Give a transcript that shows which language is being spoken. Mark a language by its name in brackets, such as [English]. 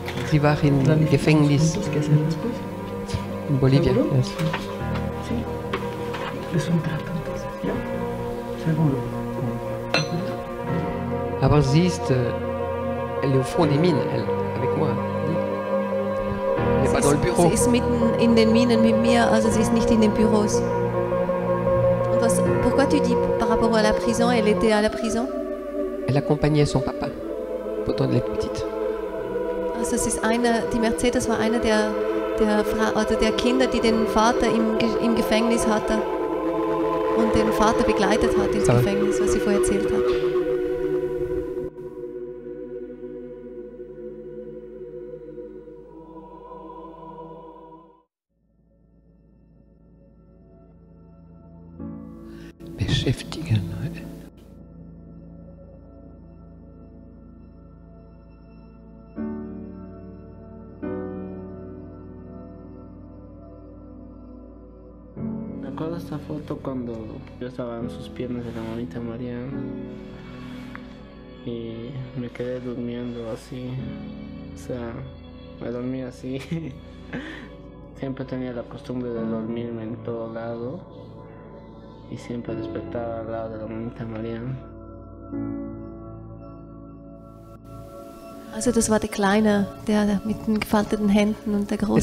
[German] Sie war im Gefängnis in Bolivia. [English] Yes. [Spanish] Sí, es un trato entonces, ¿ya? Seguro. [German] Aber sie ist, [French] elle est au fond des mines, elle, avec moi. Elle n'est pas dans le bureau. [German] Sie ist mitten in den Minen mit mir, also sie ist nicht in den Büros. [French] Und pourquoi tu dis par rapport à la prison, elle était à la prison? Elle accompagnait son papa pendant elle était petite. [German] Also es ist die Mercedes war einer der Kinder, die den Vater im Gefängnis hatte und den Vater begleitet hat ins Gefängnis, was sie vorher erzählt hat. Beschäftigen. [Spanish] Recuerdo esta foto cuando yo estaba en sus piernas de la mamita María y me quedé durmiendo así, o sea, me dormí así. Siempre tenía la costumbre de dormirme en todo lado y siempre despertaba al lado de la mamita María. [German] Also das war der Kleine, der mit den gefalteten Händen und der Große.